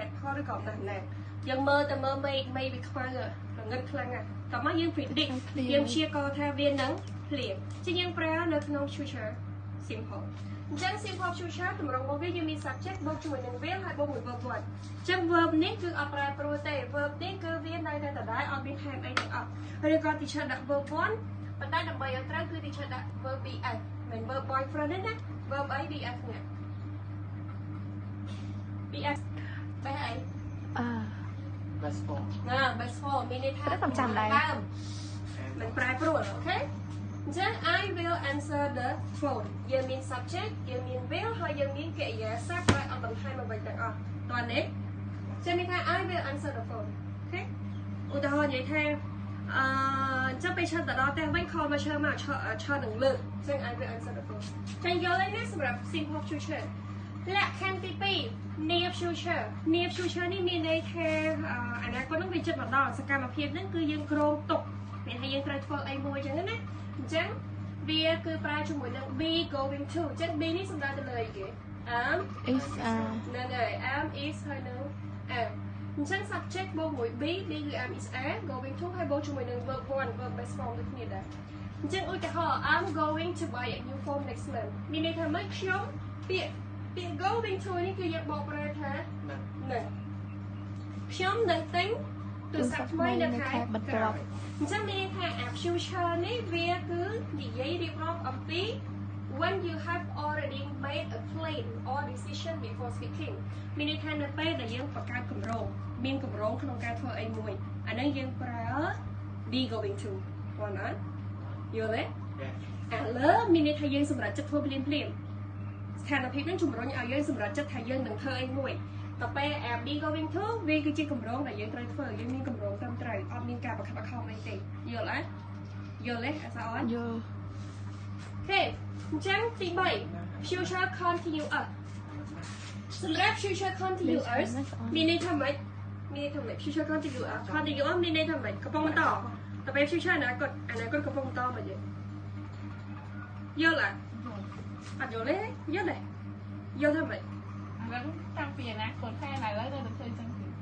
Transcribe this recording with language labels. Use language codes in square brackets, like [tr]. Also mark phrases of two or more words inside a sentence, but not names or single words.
[km] តុផលឬក៏អំណះណាយើងមើលមេវាខ្វៅរងឹតខ្លាំងណាស់តោះមកយើង predict យើងព្យាករណ៍ថាវានឹងភ្លៀងជាយើងប្រើនៅក្នុង [en] future simple [km] អញ្ចឹង [en] simple future [km] តម្រងរបស់វាយើងមាន subject បូកជាមួយនឹង will ហើយបូកមួយ verb 1អញ្ចឹង verb នេះគឺអត់ប្រែប្រួលទេ verb នេះគឺវានៅតែដដែលអត់មានថែមអីទាំងអស់ឬក៏ teacher ដាក់ verb 1ប៉ុន្តែដើម្បីឲ្យត្រូវគឺ teacher ដាក់ verb bs មិន [en] verb boyfriend [km] ទេណា verb អី bs នេះ bs បែអី [en] best for [km] ណា [en] best for [km] មានន័យថាចាំដែរមិនប្រែប្រួលអូខេអញ្ចឹង [en] I will answer the phone [km] យើងមាន subject យើងមាន will ហើយយើងមានកិរិយាសព្ទដែលអត់បន្ថែមអ្វីទាំងអស់តោះនេះចាំមានថា [en] I will answer the phone [km] អូខេឧទាហរណ៍និយាយថាចាំពេលឈរទៅដល់ផ្ទះ វិញ call មកឈរនឹងលើកអញ្ចឹង [en] I will answer the phone [km] ចាញ់យល់ទេណាសម្រាប់ [en] simple future [km] លក្ខខណ្ឌទី2 [en] near future [km] នេះមានន័យថាអនាគតនឹងវាជិតមកដល់សកម្មភាពហ្នឹងគឺយើងគ្រោងទុកមានថាយើង ត្រូវធ្វើអីមួយអញ្ចឹងណាអញ្ចឹងវាគឺប្រើជាមួយនឹង [en] be going to [km] អញ្ចឹង be នេះសំដៅទៅលើអីគេ [en] am is [km] ហ្នឹងហើយ [en] am is [km] ហើយនឹង am អញ្ចឹង subject បូក មួយ be គឺ [en] am is are going to [km] ហើយបូកជាមួយនឹង [en] verb 1 verb base form [km] ដូចគ្នាដែរអញ្ចឹងឧទាហរណ៍ [en] I'm going to buy a new phone next month [km] មានន័យថាម៉េចខ្ញុំពាក្យ [en] going to [km] នេះគឺយើងបកប្រែថានឹងខ្ញុំនឹងទិញទូរស័ព្ទថ្មីនៅខែបន្ទាប់អញ្ចឹងមានន័យថា future នេះវាគឺនិយាយរៀបរាប់អំពី [en] when you have already made a plan or decision before speaking [km] មានន័យថានៅពេលដែលយើងបង្កើតគម្រោងមានគម្រោងក្នុងការធ្វើអីមួយអាហ្នឹងយើងប្រើ [en] be going to [km] បងណាយល់ទេឥឡូវមានន័យថាយើងសម្រាប់ចិត្តធ្វើភ្លាមស្ថានភាពនឹងជំរុញឲ្យយើងសម្រេចចិត្តថាយើងនឹងធ្វើអីមួយត ទៅពេល [en] be going to [km] វាគឺជាគម្រោងដែលយើងត្រូវធ្វើយើងមានគម្រោងត្រឹមត្រូវអត់មានការបង្ខំបង្ខំអី ទេយល់អត់យល់ទេអសាអត់យល់អូខេអញ្ចឹងទី3 [en] future continuous [km] សម្រាប់ [en] future continuous [km] មានន័យថាម៉េច [en] future continuous [km] មានន័យថាម៉េចកំពុងបន្តទៅពេល future អនាគតកំពុងបន្តមកយល់អត់អត់យល់ទេយល់ទេយល់ថាម៉េចឥឡូវតាំងពីអនាគតតែឥឡូវទៅធ្វើចឹង